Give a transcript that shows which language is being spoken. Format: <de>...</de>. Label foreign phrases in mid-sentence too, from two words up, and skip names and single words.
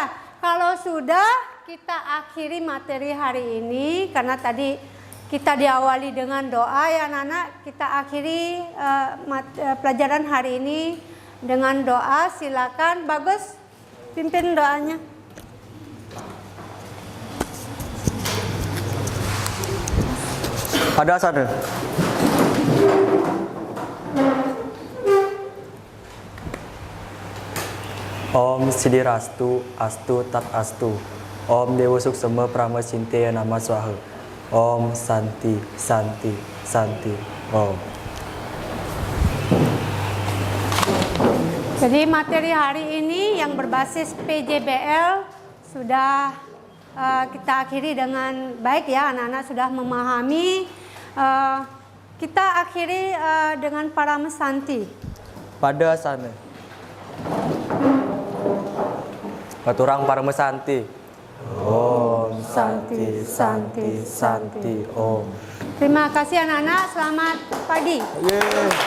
<id>Kalau sudah, kita akhiri materi hari ini, karena tadi kita diawali dengan doa ya anak-anak. Kita akhiri pelajaran hari ini dengan doa. Silakan, Bagus, pimpin doanya. Ada sana.</id> <sa>Om Siddhirastu Astu Tat Astu. Om Dewa Suksema Prama Cinteya Nama Swaha. Om Santi Santi Santi. Om.</sa> <id>Jadi materi hari ini yang berbasis PJBL sudah kita akhiri dengan baik ya, anak-anak sudah memahami. Kita akhiri dengan Paramesanti. Pada sana. Katurang Paramesanti.</id> <sa>Om Santi Santi Santi Om.</sa> <id>Terima kasih anak-anak, selamat pagi.</id>